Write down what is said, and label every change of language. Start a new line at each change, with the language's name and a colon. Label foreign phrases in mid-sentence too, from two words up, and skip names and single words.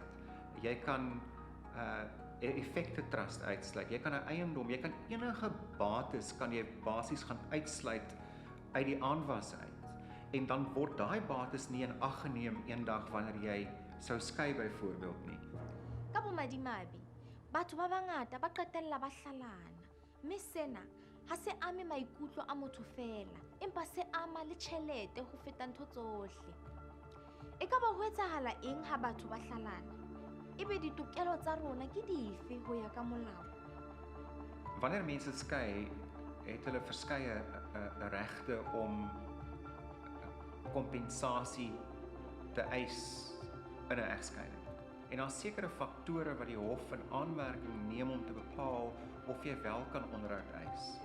Afrikaans: Jy kan 'n effekte trust uitsluit. Jy kan 'n eiendom, jy kan enige bates kan jy basies gaan uitsluit uit die aanwas uit. En dan word daai bates nie in ag geneem eendag wanneer jy sou skei byvoorbeeld nie.
Southern Sotho: Ka bomadimabe, batho ba bangata ba qetella ba hlalana. Mme sena ha se ame maikutlo a motho fela, empa se ama le tjhelete ho feta ntho tsohle. E ka ba ho etsahala eng ha batho ba hlalana? Ebe ditokelo tsa rona ke dife ho ya ka molao?
Afrikaans: Wanneer mense skei, het hulle verskeie regte om kompensasie te eis in 'n egskeiding. En daar's sekere faktore wat die hof in aanmerking neem om te bepaal of jy wel kan onderhoud eis.